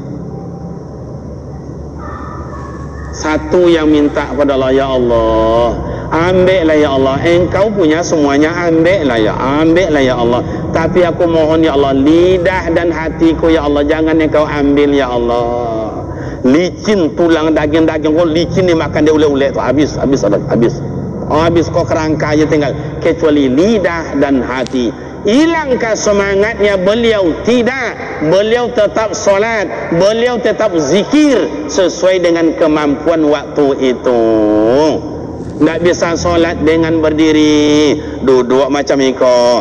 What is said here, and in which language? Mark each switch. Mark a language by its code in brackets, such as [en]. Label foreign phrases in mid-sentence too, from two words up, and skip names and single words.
[id] Satu yang minta kepada Allah, ya Allah, ambillah ya Allah, engkau punya semuanya, ambillah ya Allah. Tapi aku mohon ya Allah, lidah dan hatiku ya Allah, jangan engkau ambil ya Allah. Licin, tulang, daging-daging kau licin dimakan dia ulek-ulek tu, habis. Habis kau kerangka aja tinggal, kecuali lidah dan hati. Hilangkah semangatnya? Beliau tidak. Beliau tetap solat, beliau tetap zikir sesuai dengan kemampuan waktu itu. Tak bisa solat dengan berdiri, duduk macam iko.